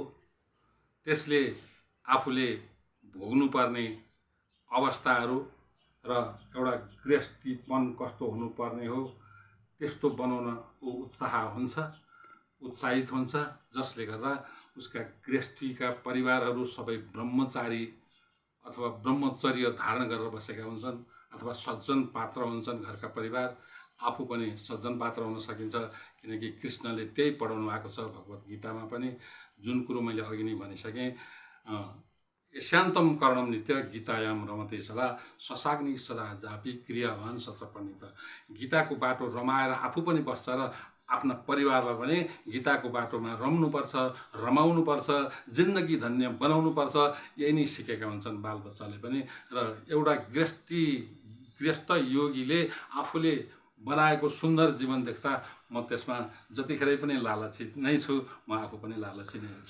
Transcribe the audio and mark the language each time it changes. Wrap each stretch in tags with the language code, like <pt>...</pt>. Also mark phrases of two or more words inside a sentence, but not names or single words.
<ne>त्यसले आफूले भोग्नुपर्ने अवस्थाहरू र एउटा गृहस्थीपन कस्तो हुनुपर्ने हो त्यस्तो बनाउन ऊ उत्साहित हुन्छ, जसले गर्दा उसका गृहस्थीका परिवारहरू सबै ब्रह्मचारी अथवा ब्रह्मचर्य धारण गरेर बसेका हुन्छन् अथवा सज्जन पात्र हुन्छन् घरका परिवार, आफू पनि सज्जन पात्र हुन सकिन्छ। किनकि कृष्णले त्यही पढाउनु भएको छ भगवत गीतामा पनि, जुन कुरो मैले अघि नै भनिसकेँ।</ne> <sa>यस्यान्तम कर्णम नित्य गीतायाम रमते सदा ससाग्नि सदा जापी क्रियावान सच पण्डित।</sa> <ne>गीताको बाटो रमाएर आफू पनि बस्छ र आफ्ना परिवारलाई पनि गीताको बाटोमा रम्नुपर्छ, रमाउनुपर्छ, जिन्दगी धन्य बनाउनुपर्छ, यही नै सिकेका हुन्छन् बालबच्चाले पनि। र एउटा गृहस्थ योगीले आफूले बनाएको सुन्दर जीवन देख्दा म त्यसमा जतिखेरै पनि लालची नै छु, म आफू पनि लालची नै छु।</ne>